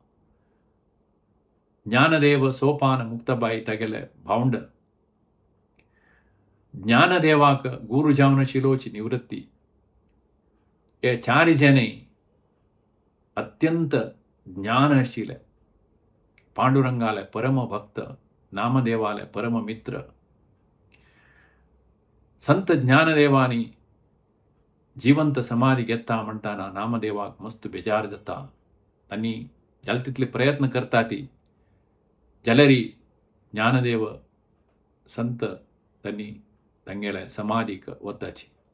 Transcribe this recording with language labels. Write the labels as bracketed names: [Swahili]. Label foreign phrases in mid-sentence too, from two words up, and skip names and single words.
[Konkani] ज्ञानदेव सोपान मुक्ताबाई तागेले भावंड ज्ञानदेवाक गुरु जावन आशिल्लोची निवृत्ती हे 4 जने अत्यंत ज्ञान आशिल्ले पांडुरंगाले परम भक्त नामदेवाले परम मित्र. संत ज्ञानदेवानी जिवंत समाधी घेता म्हणटाना नामदेवाक मस्त बेजार जाता. तांणी जाले तितले प्रयत्न करता ती जाल्यार ज्ञानदेव संत तांणी तांगेले समाधीक वताची.